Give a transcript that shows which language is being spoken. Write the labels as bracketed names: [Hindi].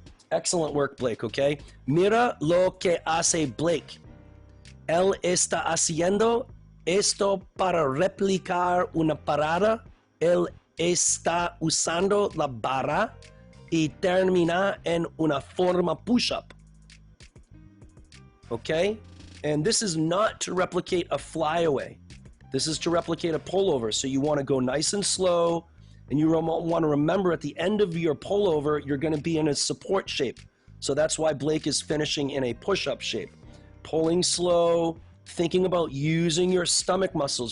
[English] Excellent work, Blake, okay? [Spanish] Mira lo que hace Blake. Él está haciendo esto para replicar una parada. Él está usando la barra y termina en una forma push-up. [English] Okay? And this is not to replicate a flyaway. This is to replicate a pullover. So you want to go nice and slow. And you want to remember at the end of your pullover, you're going to be in a support shape. So that's why Blake is finishing in a push-up shape. Pulling slow, thinking about using your stomach muscles.